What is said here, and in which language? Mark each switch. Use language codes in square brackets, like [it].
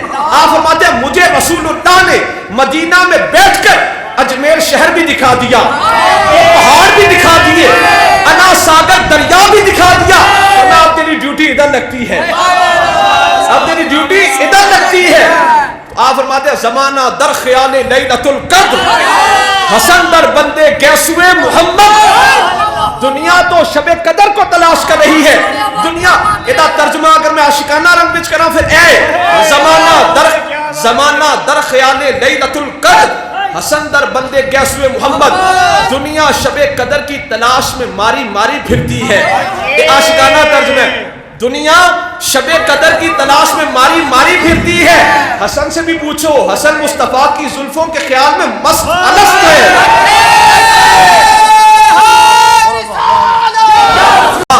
[ur] آپ فرماتے ہیں مجھے رسول اللہ نے مدینہ میں بیٹھ کر اجمیر شہر بھی دکھا دیا، پہاڑ بھی دکھا دیے، انا ساگر دریا بھی دکھا دیا. اب تیری ڈیوٹی ادھر لگتی ہے، اب تیری ڈیوٹی ادھر لگتی ہے. آپ فرماتے ہیں [fa] زمانہ در خیال لیلۃ القدر، حسن در بندے گیسوئے محمد. [ur] دنیا تو شب قدر کو تلاش کر رہی ہے. [pa] دنیا ادھا ترجمہ اگر میں عاشقانہ رنگ وچ کراں پھر اے [fa] زمانہ در خیال لیلۃ القدر، حسن در بندے گیسوئے محمد. [ur] دنیا شب قدر کی تلاش میں ماری ماری پھرتی ہے. یہ عاشقانہ ترجمہ ہے. دنیا شب قدر کی تلاش میں ماری ماری پھرتی ہے. حسن سے بھی پوچھو، حسن مصطفیٰ کی زلفوں کے خیال میں مست الست ہے.